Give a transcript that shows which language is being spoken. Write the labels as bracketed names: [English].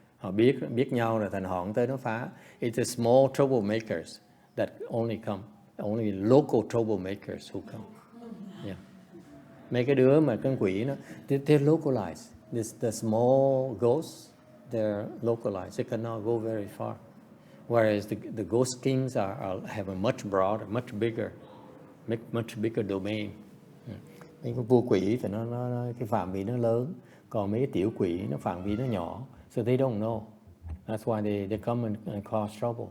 [Vietnamese] Họ biết nhau rồi, thành họ không tới nó phá. [English] It's a small troublemakers that only come. Only local troublemakers who come. Yeah. [Vietnamese] Mấy cái đứa mà con quỷ nó, [English] they're localized. The small ghosts, they're localized. They cannot go very far. Whereas the ghost kings have a much broader, much bigger much bigger domain. [Vietnamese] Mấy cái vua quỷ thì nó cái phạm vi nó lớn, còn mấy cái tiểu quỷ nó phạm vi nó nhỏ, [English] so they don't know. That's why they come and cause trouble.